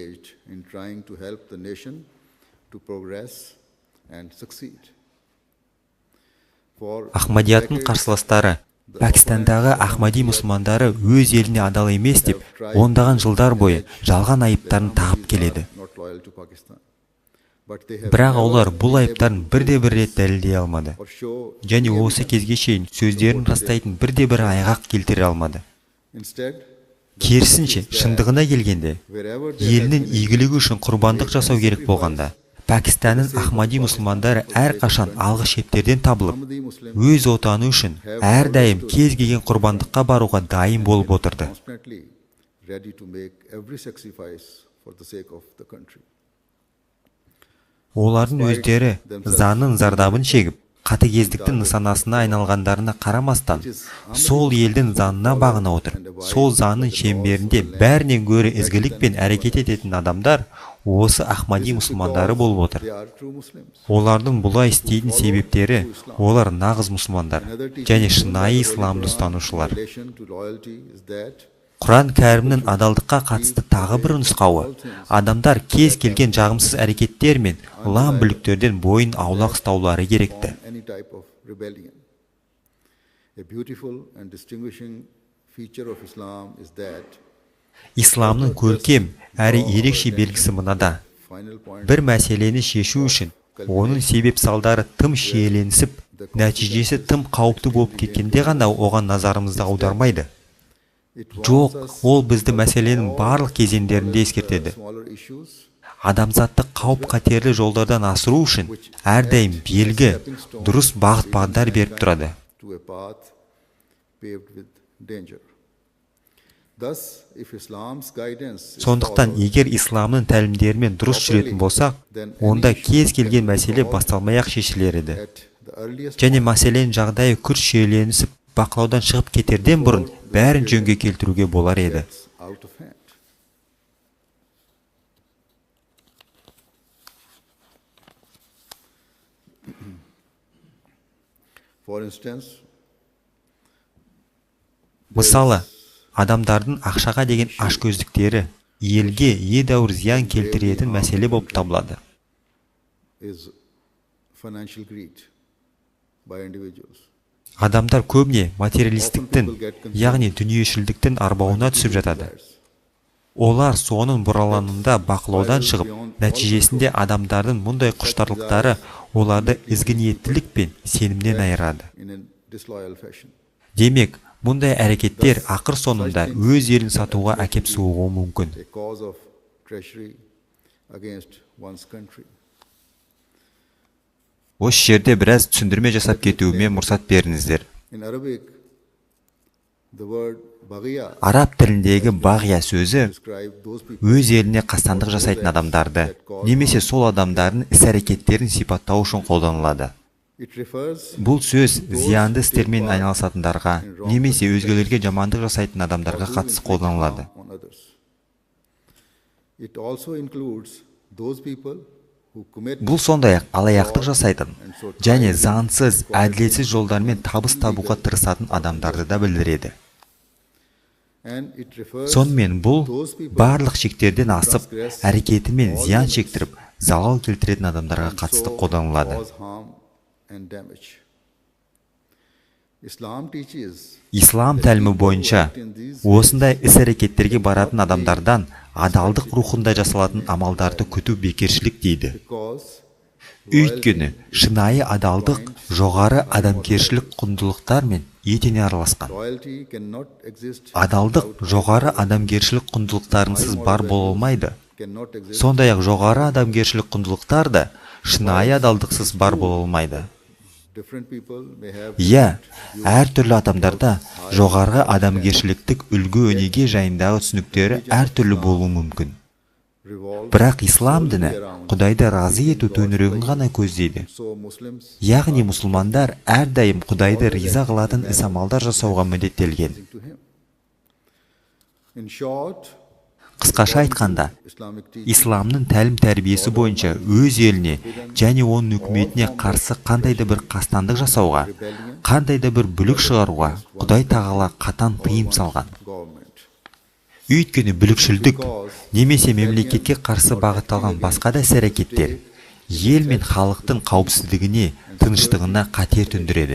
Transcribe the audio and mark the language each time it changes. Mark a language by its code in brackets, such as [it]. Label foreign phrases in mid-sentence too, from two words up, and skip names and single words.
[kk] Ахмадияттың қарсыластары Пәкістандағы Ахмади мұсылмандары өз еліне адал емес деп, ондаған жылдар бойы жалған айыптарын тағып келеді. Бірақ олар бұл айыптарын бірде-бір рет дәлелдей алмады. [en] or show [kk] Және осы кезге шейін сөздерін растайтын бірде-бір айғақ келтіре алмады. [en] instead [kk] Керісінше, шындығына келгенде, елінің игілігі үшін құрбандық жасау керек болғанда, Пәкістанның Ахмади мұсылмандары әрқашан алғы шептерден табылып, өз отаны үшін әрдайым кез келген құрбандыққа баруға дайын болып отырды. [en] constantly ready to make every sacrifice for the sake of the country. [kk] Олардың өздері заңның зардабын шегіп, қатыгездіктің нысанасына айналғандарына қарамастан, сол елдің заңына бағына отыр. Сол заңның шеңберінде бәрінен гөрі ізгілікпен әрекет ететін адамдар осы Ахмади мұсылмандары болып отыр. [en] They are true Muslims. [kk] Олардың бұлай істейтін себептері, олар нағыз мұсылмандар және шынайы исламды ұстанушылар. [en] Relation to loyalty is that [kk] Құран кәрімнің адалдыққа қатысты тағы бір нұсқауы, адамдар кез келген жағымсыз әрекеттер мен лам бүліктерден бойын аулақ ұстаулары керекті. [en] any type of rebellion. A beautiful and distinguishing feature of Islam is that [kk] Исламның көркем әрі ерекше белгісі мынада. [en] final point [kk] Бір мәселені шешу үшін, оның себеп салдары тым шиеленісіп, нәтижесі тым қауіпті болып кеткенде ғана оған назарымызды аудармайды. Жоқ, ол бізді мәселенің барлық кезеңдерінде ескертеді. [en] smaller issues [kk] Адамзатты қауіп-қатерлі жолдардан асыру үшін әрдайым белгі, дұрыс бағыт-бағдар беріп тұрады. [en] to a path paved with danger. Thus, if Islam's guidance is [kk] Сондықтан, егер исламның тәлімдерімен дұрыс жүретін болсақ, онда кез келген мәселе басталмай-ақ шешілер еді. [en] at the earliest [kk] Және мәселенің жағдайы күрт шиеленісіп, бақылаудан шығып кетерден бұрын бәрін жөнге келтіруге болар еді. [en] gets out of hand. For instance, [kk] Мысалы, адамдардың ақшаға деген ашкөздіктері елге едәуір зиян келтіретін мәселе болып табылады. [en] is financial greed by individuals. [kk] Адамдар көбіне материалистіктің, яғни дүниешілдіктің арбауына түсіп жатады. Олар соның бұраланында бақылаудан шығып, нәтижесінде адамдардың мұндай құштарлықтары оларды ізгі ниеттілік пен сенімнен айырады. [en] In a disloyal fashion. [kk] Демек, мұндай әрекеттер ақыр соңында өз елін сатуға әкеп соғуы мүмкін. [en] A cause of treachery against one's country. [kk] Осы жерде біраз түсіндірме жасап кетуіме мұрсат беріңіздер. [en] In Arabic, the word baghiya [kk] Араб тіліндегі бағия сөзі [en] describes those people [kk] өз еліне қастандық жасайтын адамдарды, немесе сол адамдардың іс-әрекеттерін сипаттау үшін қолданылады. [en] It refers [kk] Бұл сөз зиянды істермен айналысатындарға, немесе өзгелерге жамандық жасайтын адамдарға қатысты қолданылады. [en] on others. It also includes those people who commit [kk] Бұл сондай-ақ алаяқтық жасайтын және заңсыз, әділетсіз жолдармен табыс табуға тырысатын адамдарды да білдіреді. [en] and it refers [kk] Сонымен бұл барлық шектерден асып, әрекетімен зиян шектіріп, залал келтіретін адамдарға қатысты қолданылады. [en] cause harm and damage. Islam teaches [kk] Ислам тәлімі бойынша осындай іс-әрекеттерге баратын адамдардан адалдық рухында жасалатын амалдарды күту бекершілік дейді. [en] because [kk] Өйткені шынайы адалдық жоғары адамгершілік құндылықтармен етене араласқан. [en] loyalty cannot exist [kk] Адалдық жоғары адамгершілік құндылықтарынсыз бар бола алмайды. [en] cannot exist [kk] Сондай-ақ жоғары адамгершілік құндылықтар да шынайы адалдықсыз бар бола алмайды. [en] different people may have [kk] Иә, әртүрлі адамдарда жоғарғы адамгершіліктік үлгі-өнеге жайындағы түсініктері әртүрлі болуы мүмкін. [en] revolved [kk] Бірақ ислам діні Құдайды разы ету төңірегін ғана көздейді. [en] so Muslims [kk] Яғни мұсылмандар әрдайым Құдайды риза қылатын іс-амалдар жасауға міндеттелген. [en] to him. In short, [kk] Қысқаша айтқанда, [en] Islamic teaching [kk] исламның тәлім-тәрбиесі бойынша өз еліне және оның үкіметіне қарсы қандай да бір қастандық жасауға, қандай да бір бүлік шығаруға Құдай тағала қатаң тыйым салған. [en] government. [kk] Өйткені бүлікшілдік немесе мемлекетке қарсы бағытталған басқа да іс-әрекеттер ел мен халықтың қауіпсіздігіне, тыныштығына қатер төндіреді.